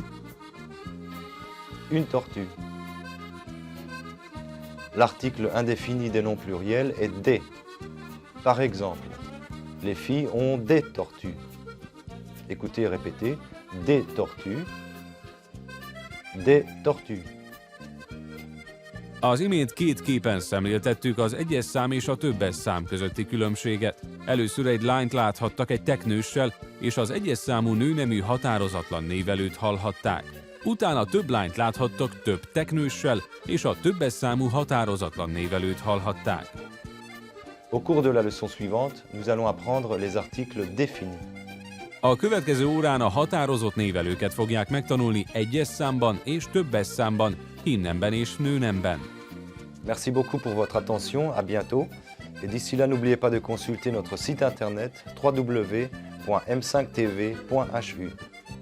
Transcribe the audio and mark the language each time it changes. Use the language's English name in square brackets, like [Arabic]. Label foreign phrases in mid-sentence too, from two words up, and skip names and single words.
[French] Une tortue. L'article indéfini des noms pluriels est des. Par exemple, les filles ont des tortues. Écoutez et répétez. Des tortues. Des tortues. [Hungarian] Az imént két képen szemléltettük az egyes szám és a többes szám közötti különbséget. Először egy lányt láthattak egy teknőssel, és az egyes számú nőnemű határozatlan névelőt hallhatták. Utána több lányt láthattak több teknőssel, és a többes számú határozatlan névelőt hallhatták. [French] Au cours de la leçon suivante, nous allons apprendre les articles définis. [Hungarian] A következő órán a határozott névelőket fogják megtanulni egyes számban és többes számban, hímnemben és nőnemben. [French] Merci beaucoup pour votre attention, à bientôt. Et d'ici là, n'oubliez pas de consulter notre site internet www.m5tv.hu.